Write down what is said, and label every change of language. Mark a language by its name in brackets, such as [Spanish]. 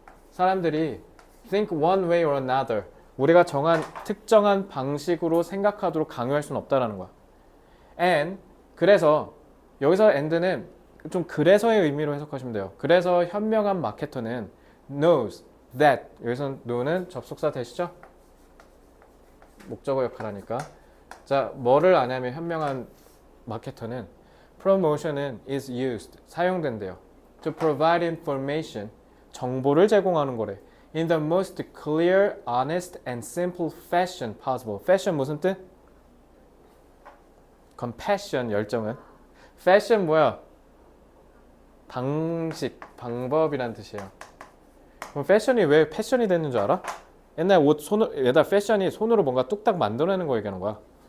[Korean] 사람들이 [English] think one way or another. [Korean] 우리가 정한 특정한 방식으로 생각하도록 강요할 수는 없다라는 거야. and, 그래서 여기서 and는 좀 그래서의 의미로 해석하시면 돼요. 그래서 현명한 마케터는 [English] knows that, [Korean] 여기서 know는 접속사 되시죠? 목적어 역할하니까. 자, 뭐를 아냐면 현명한 마케터는 promotion은 [English] is used, [Korean] 사용된대요. [English] to provide information, [Korean] 정보를 제공하는 거래. [English] in the most clear, honest, and simple fashion possible. [Korean] fashion 무슨 뜻? compassion, 열정은. fashion 뭐야? 방식, 방법이란 뜻이에요. 그럼 패션이 왜 패션이 됐는 줄 알아? 옛날 패션이 손으로 뭔가 뚝딱 만들어내는 거 얘기하는 거야.